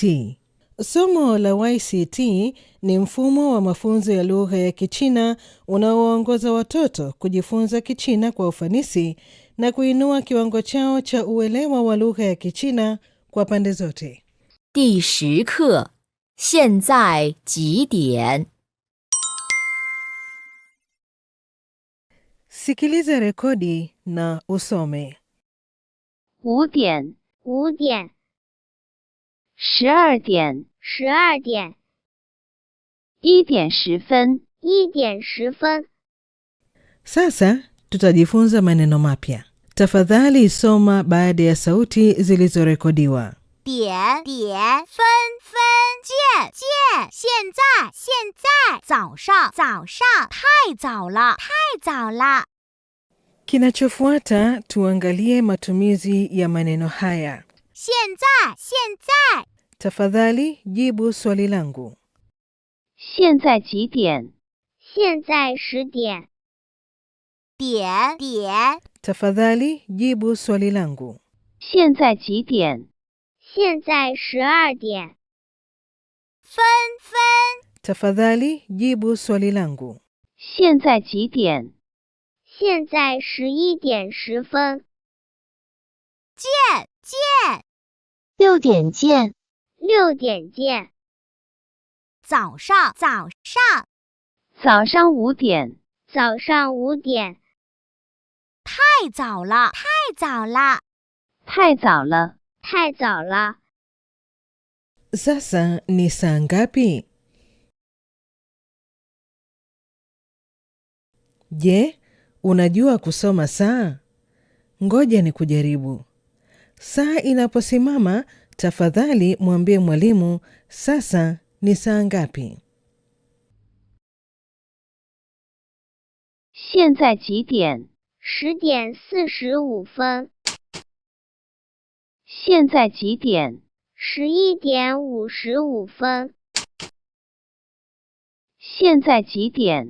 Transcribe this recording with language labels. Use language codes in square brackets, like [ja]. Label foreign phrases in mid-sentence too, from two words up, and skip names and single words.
[sw] Somo la YCT ni mfumo wa mafunzo ya lugha ya Kichina unaoongoza watoto kujifunza Kichina kwa ufanisi na kuinua kiwango chao cha uelewa wa lugha ya Kichina kwa pande zote. [zh] 第10课，现在几点？ [sw] Sikiliza rekodi na usome. [zh] 5 点 5点 12点 12点 1点10分 1点10分 [sw] Sasa tutajifunza maneno mapya. Tafadhali soma baada ya sauti zilizorekodiwa. [zh] 点点分分见见现在现在早上早上太早了太早了 [sw] Kinachofuata tuangalie matumizi ya maneno haya. [zh] 现在现在 [sw] Tafadhali jibu swali langu. [zh] 现在几点？现在10点 点点 [sw] Tafadhali jibu swali langu. [zh] 现在几点？现在12点 分分 [sw] Tafadhali jibu swali langu. [zh] 现在几点？现在11点10分 见见 6点见 6点见 早上早上早上5点早上5点 太早了太早了太早了太早了 [sw] Sasa ni saa ngapi? Je, unajua kusoma saa? Ngoja ni kujaribu. Saa inaposimama, tafadhali mwambie mwalimu, sasa ni saa ngapi? [zh] 现在几点？ 10点45分现在几点？ 11点55分现在几点？